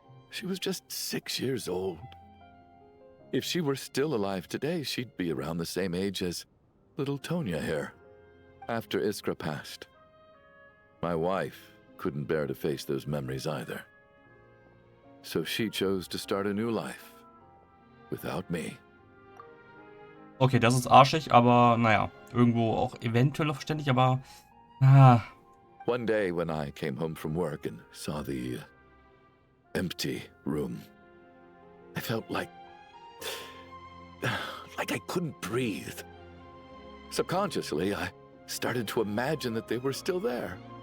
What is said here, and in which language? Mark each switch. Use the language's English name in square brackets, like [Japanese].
[English] She was just 6 years old. If she were still alive today, she'd be around the same age as little Tonya here. After Iskra passed, my wife couldn't bear to face those memories either. So she chose to start a new life. Without me. [German] Okay, das ist arschig, aber naja, irgendwo auch eventuell verständlich, aber [English] One day when I came home from work and saw the empty room, I felt like I couldn't breathe. Subconsciously, I started to imagine that they were still there.